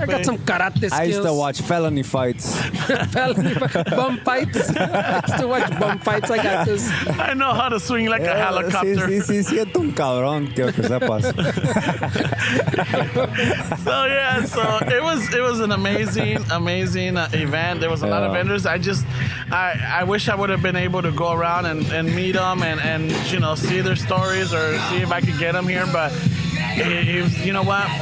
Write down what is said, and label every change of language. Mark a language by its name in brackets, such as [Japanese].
[English] I got some karate skills. I used to watch felony fights. Bum fights. I used to watch bum fights. I got this. I know how to swing like a helicopter. [Spanish] Sí, siento un cabrón, quiero que sepas. [English] So it was an amazing event. There was a lot of vendors. I wish I would have been able to go around and meet them and see their stories or see if I could get them here, but it was, you know what?